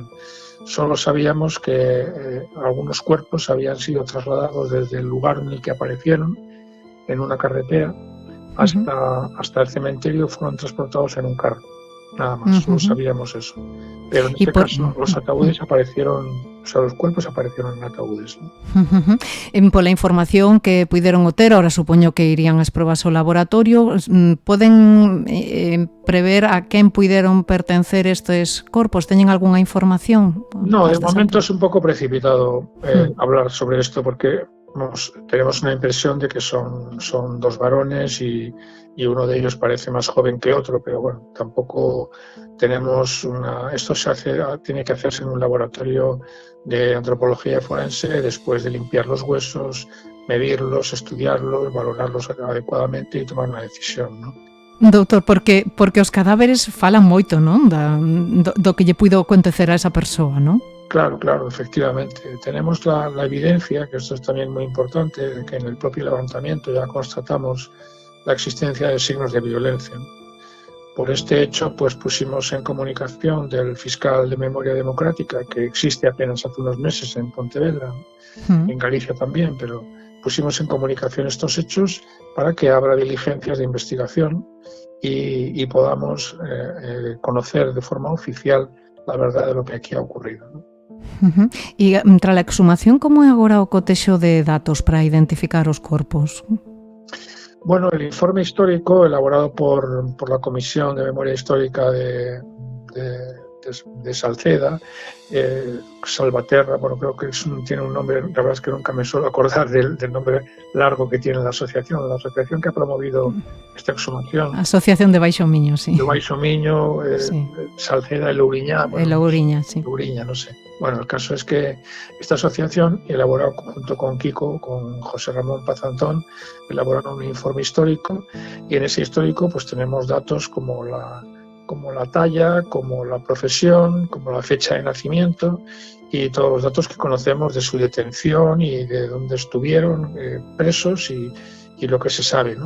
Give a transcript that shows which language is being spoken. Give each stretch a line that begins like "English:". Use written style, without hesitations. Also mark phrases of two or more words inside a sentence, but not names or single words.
Spanish: Solo sabíamos que algunos cuerpos habían sido trasladados desde el lugar en el que aparecieron, en una carretera, hasta el cementerio, fueron transportados en un carro. Nada más, solo sabíamos eso. Pero en este caso los ataúdes aparecieron, o sea, los cuerpos aparecieron en ataúdes, ¿no?
Galician: Pola información que puideron ter, ahora supoño que irían as probas ao laboratorio, poden prever a quen puideron pertencer estes corpos? Teñen algunha información?
Spanish: No, de momento es un pouco precipitado hablar sobre esto porque tenemos una impresión de que son dos varones y uno de ellos parece más joven que otro, pero bueno, tampoco tenemos esto tiene que hacerse en un laboratorio de antropología forense después de limpiar los huesos, medirlos, estudiarlos, valorarlos adecuadamente y tomar una decisión, ¿no?
Galician: Doutor, porque os cadáveres falan moito, non? Do que lle puido acontecer a esa persoa, non?
Spanish: Claro, efectivamente. Tenemos la evidencia, que esto es también muy importante, que en el propio levantamiento ya constatamos la existencia de signos de violencia. Por este hecho, pues pusimos en comunicación del fiscal de Memoria Democrática, que existe apenas hace unos meses en Pontevedra, en Galicia también, pero pusimos en comunicación estos hechos para que abra diligencias de investigación y podamos conocer de forma oficial la verdad de lo que aquí ha ocurrido, ¿no?
Galician: E tras a exhumación, como é agora o cotexo de datos para identificar os corpos?
Spanish: Bueno, el informe histórico elaborado por la Comisión de Memoria Histórica de Salceda, Salvaterra, bueno, creo que tiene un nombre, la verdad es que nunca me suelo acordar del nombre largo que tiene la asociación que ha promovido esta exhumación. Asociación de Baixo Miño, sí. De Baixo Miño, sí. Salceda, el Louriñá. Bueno, el Louriñá, sí. Louriñá, no sé. Bueno, el caso es que esta asociación, elaboró junto con Kiko, con José Ramón Pazantón, elaboraron un informe histórico y en ese histórico pues tenemos datos como la talla, como la profesión, como la fecha de nacimiento y todos los datos que conocemos de su detención y de dónde estuvieron presos y lo que se sabe, ¿no?